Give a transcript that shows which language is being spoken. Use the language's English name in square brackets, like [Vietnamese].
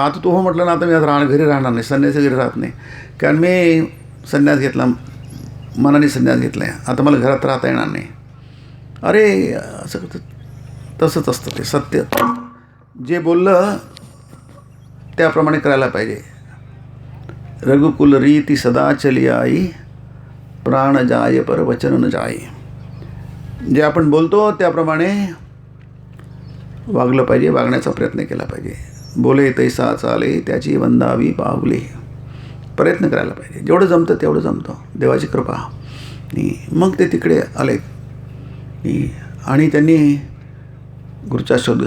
[Marathi] आता तू हो म्हटलं ना, आता मी आता घरी राहणार नाही, संन्यासी घरी राहत नाही, कारण मी संन्यास घेतला, मनाने संन्यास घेतला आहे, आता मला घरात राहता येणार नाही. अरे असं तसंच असतं ते सत्य. जे बोललं त्याप्रमाणे करायला पाहिजे. [Hindi] रघुकुल रीती सदा चली आई, प्राण जाय पर वचन न जाय. [Marathi] जे आपण बोलतो त्याप्रमाणे वागलं पाहिजे, वागण्याचा प्रयत्न केला पाहिजे. बोले तैसा चाले त्याची वंदावी पावले. प्रयत्न करायला पाहिजे, जेवढं जमतं तेवढं जमतं, देवाची कृपा. मग ते तिकडे आले आणि त्यांनी गुरुचा शोध.